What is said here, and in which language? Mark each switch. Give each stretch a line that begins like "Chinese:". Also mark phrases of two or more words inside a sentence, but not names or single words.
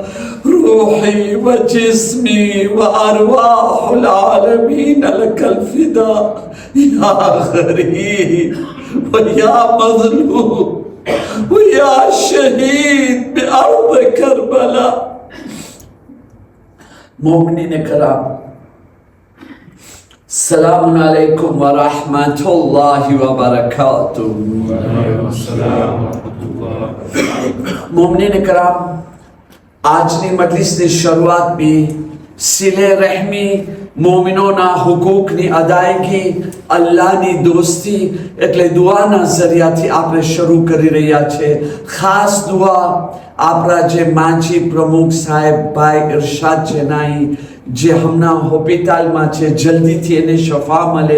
Arabic: روحي وجسمي وأرواح العالمين لك الفداء يا غريب ويا مظلوم ويا شهيد بأرض كربلاء. مؤمنين كرام، سلام عليكم ورحمة الله وبركاته. مؤمنين كرام,
Gujarati: આજની મજલિસની શરૂઆતની સિલે રહેમી, મોમિનોના હુકૂકની અદાયગી, અલ્લાહની દોસ્તી એટલે દુઆના ઝરિયાથી આપણે શરૂ કરી રહ્યા છે. ખાસ દુઆ આપણા જે માજી પ્રમુખ સાહેબ ભાઈ ઇરશાદ જેનાઈ જે હમણાં હોસ્પિટલમાં છે, જલ્દીથી એને શફા મળે.